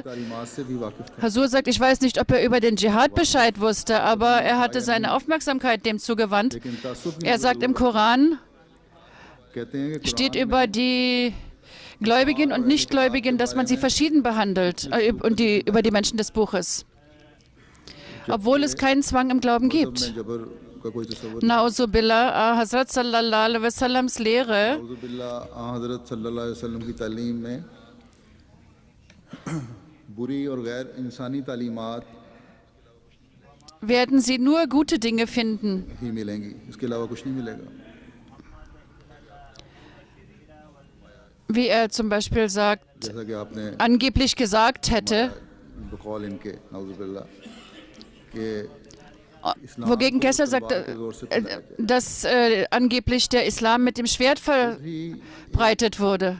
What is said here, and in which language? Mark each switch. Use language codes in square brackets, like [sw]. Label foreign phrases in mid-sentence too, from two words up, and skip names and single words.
[de] Hazur sagt, ich weiß nicht, ob er über den Dschihad Bescheid wusste, aber er hatte seine Aufmerksamkeit dem zugewandt. Er sagt, im Koran steht über die Gläubigen und Nichtgläubigen, dass man sie verschieden behandelt, und über die Menschen des Buches, obwohl es keinen Zwang im Glauben gibt. Nauzubillah, Hazrat [ar] صلى الله عليه وسلم [de] Lehre werden Sie nur gute Dinge finden. Wie er zum Beispiel sagt, angeblich gesagt hätte, wogegen Kesser sagt, dass angeblich der Islam mit dem Schwert verbreitet wurde.